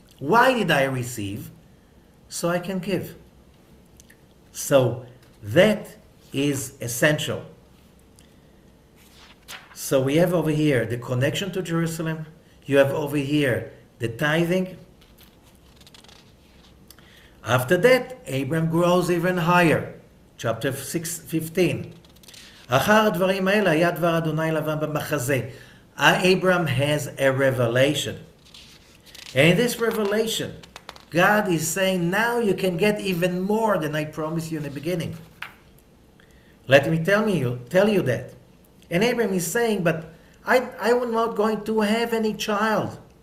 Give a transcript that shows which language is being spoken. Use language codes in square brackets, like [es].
[en] Why did I receive? So I can give. So that is essential. So we have over here the connection to Jerusalem. You have over here the tithing. After that, Abram grows even higher. Chapter 15. [he] אחר הדברים האלה היה דבר אדוני לבן במחזה. [en] Abram has a revelation. And in this revelation, God is saying, now you can get even more than I promised you in the beginning. Let me tell you that. And Abram is saying, but I am not going to have any child.